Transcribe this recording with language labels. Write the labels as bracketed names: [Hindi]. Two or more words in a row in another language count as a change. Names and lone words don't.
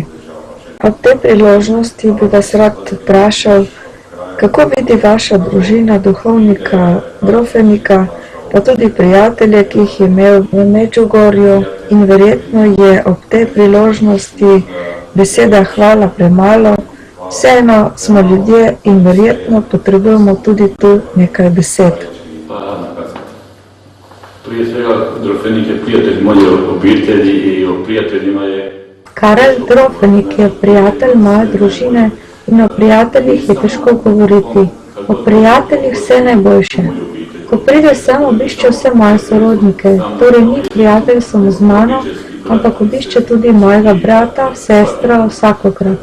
[Slovenian] Ob tej priložnosti bi vas rad vprašal, kako vidi vaša družina duhovnika Drofenika, pa tudi prijatelje, ki jih je imel v Medžugorju, in verjetno je ob tej priložnosti beseda hvala premalo, vseeno smo ljudje in verjetno potrebujemo tudi tu nekaj besed. [Croatian] Prije svega Drofenik je prijatelj moje obitelji i o prijateljima je... [Slovenian] Karel Drofenik je prijatelj moje družine in o prijateljih je težko govoriti. O prijateljih vse najboljše. Ko pride sem, obišče vse moje sorodnike, torej ni prijatelj samo z mano, ampak obišče tudi mojega brata, sestra, vsakokrat.